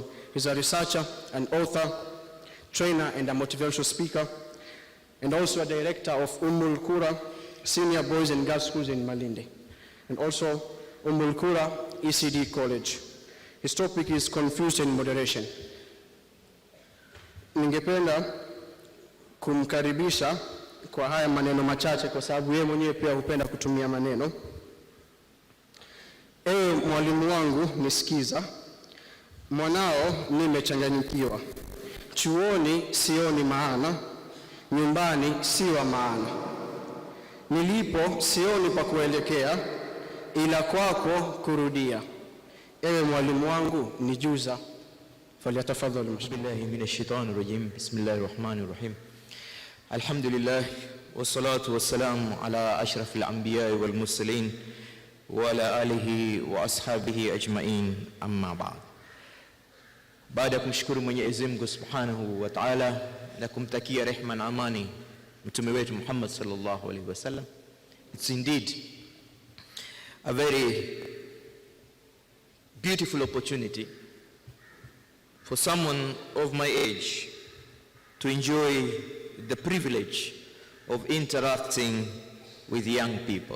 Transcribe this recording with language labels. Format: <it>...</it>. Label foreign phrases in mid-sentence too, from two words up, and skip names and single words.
<en>He's a researcher, an author, trainer, and a motivational speaker, and also a director of Qura Senior Boys and Girls Schools in Malindi, and also Qura ECD College. His topic is confused and moderation.</en> <sw>Ningependa kumkaribisha kwa haya maneno machache kwa sababu yeye mwenyewe pia hupenda kutumia maneno. Ewe mwalimu wangu nisikiza, mwanao nimechanganyikiwa. Chuoni sioni maana, nyumbani si wa maana. Nilipo sioni pa kuelekea, ila kwako kurudia. Ewe mwalimu wangu nijuza. Falyatafadhali.</sw> <ar>بالله من الشيطان الرجيم. بسم الله الرحمن الرحيم. الحمد لله والصلاة والسلام على أشرف الأنبياء والمرسلين وعلى آله وأصحابه أجمعين، أما بعد.</ar> <sw>Baada ya kumshukuru Mwenyezi Mungu</sw> <ar>سبحانه وتعالى</ar> <sw>na kumtakia rehema na amani mtume wetu Muhammad</sw> <ar>صلى الله عليه وسلم,</ar> <en>it's indeed a very beautiful opportunity for someone of my age to enjoy the privilege of interacting with young people.</en>